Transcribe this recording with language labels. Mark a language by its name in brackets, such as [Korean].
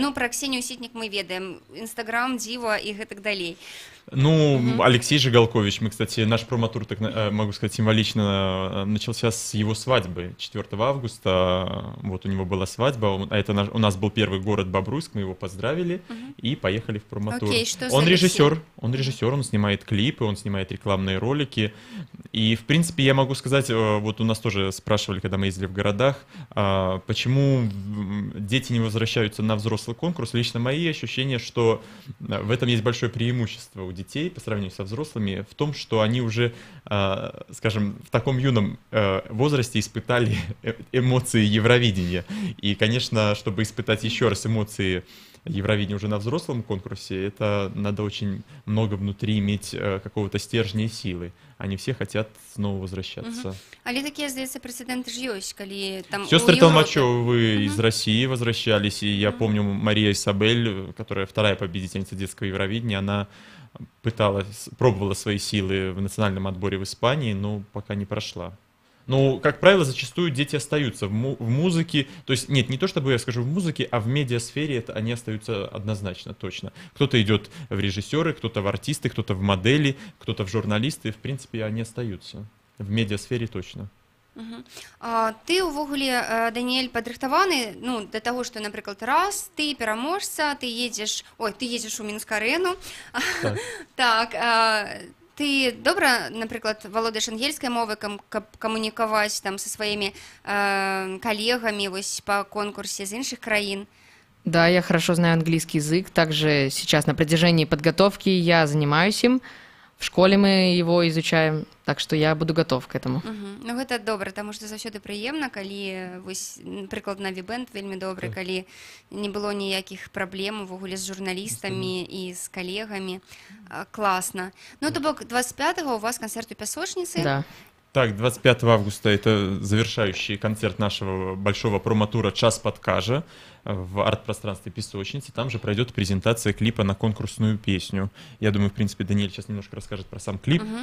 [Belarusian] Ну, пра Ксенію Сітнік мы ведаем, Інстаграм, Дзіва і гэтак далей. [Russian] Ну, Алексей Жигалкович, мы, кстати, наш промо-тур, так могу сказать, символично начался с его свадьбы 4 августа. Вот у него была свадьба, а это у нас был первый город Бобруйск, мы его поздравили и поехали в промо-тур. Он режиссер, он снимает клипы, он снимает рекламные ролики. И, в принципе, я могу сказать, вот у нас тоже спрашивали, когда мы ездили в городах, почему дети не возвращаются на взрослый конкурс. Лично мои ощущения, что в этом есть большое преимущество у детей по сравнению со взрослыми, в том, что они уже, скажем, в таком юном возрасте испытали эмоции Евровидения. И, конечно, чтобы испытать еще раз эмоции Евровидения уже на взрослом конкурсе, это надо очень много внутри иметь какого-то стержня и силы. Они все хотят снова возвращаться. [Belarusian] Але такія, здаецца, прецеденты ж ёсць, калі там [Russian] Сестры у Европе- Толмачевы из России возвращались, и я помню Мария Исабель, которая вторая победительница детского Евровидения, она пробовала свои силы в национальном отборе в Испании, но пока не прошла. Ну, как правило, зачастую дети остаются в музыке, то есть, нет, не то чтобы я скажу в музыке, а в медиасфере они остаются однозначно, точно. Кто-то идет в режиссеры, кто-то в артисты, кто-то в модели, кто-то в журналисты, в принципе, они остаются. В медиасфере точно. [Belarusian] Ты увогуле, Даніэль, падрыхтаваны, ну, да таго, што, напрыклад, раз ты пераможца, ты едзеш у Мінск-арэну. Так, ты добра, напрыклад, валодаеш ангельскай мовай, каб камунікаваць там са сваімі калегамі вось па конкурсе з іншых краін? [Russian] Да, я хорошо знаю английский язык. Также сейчас на протяжении подготовки я занимаюсь им. В школе мы его изучаем, так что я буду готов к этому. [Belarusian] Ну, гэта добра, таму што заўсёды прыемна, калі вось, напрыклад, на Вібэнд вельмі добры, калі не было ніякіх праблем увогуле з журналістамі і з калегамі. Класна. Ну, то бок 25-го у вас канцэрт у Пясочніцы. [Russian] Да. Так, 25 августа это завершающий концерт нашего большого промо-тура «Час подкажа» в арт-пространстве Песочницы. Там же пройдет презентация клипа на конкурсную песню. Я думаю, в принципе, Даниэль сейчас немножко расскажет про сам клип.